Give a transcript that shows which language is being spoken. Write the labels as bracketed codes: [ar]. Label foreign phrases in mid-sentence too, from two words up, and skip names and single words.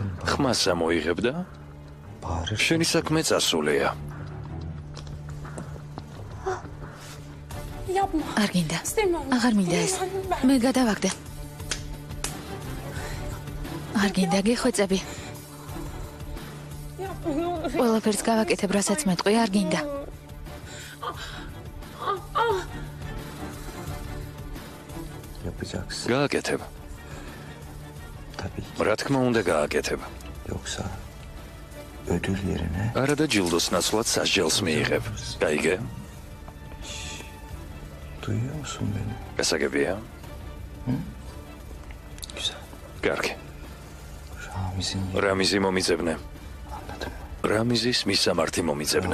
[ka] ხმას ამოიღებ და [tr] bağırır. [ka] შენი საქმე წასულია. [tr] Yapma. [ka] არ გინდა. [tr] İstemiyorum. [ka] აღარ მინდა ეს. მე გადავაგდე. არ გინდა გეხვეწები. [tr] Yapma ne olur. [ka] ყველაფერს გავაკეთებ, რასაც მეტყვი, არ გინდა. [tr] Yapacaksın. [ka] გააკეთებ. [tr] Tabii ki. [ka] რა თქმა უნდა გააკეთებ. [tr] Yoksa ödül yerine [ka] არა და ჯილდოს ნაცვლად სასჯელს მიიღებ. გაიგე? [tr] duyuyor musun beni? [ka] გასაგებია? [tr] Güzel. [ka] კარგი. [tr] Ramiz'in [ka] რამიზი მომიწებნე. [tr] anladın mı? [ka] რამიზის მისამართი მომიწებნე.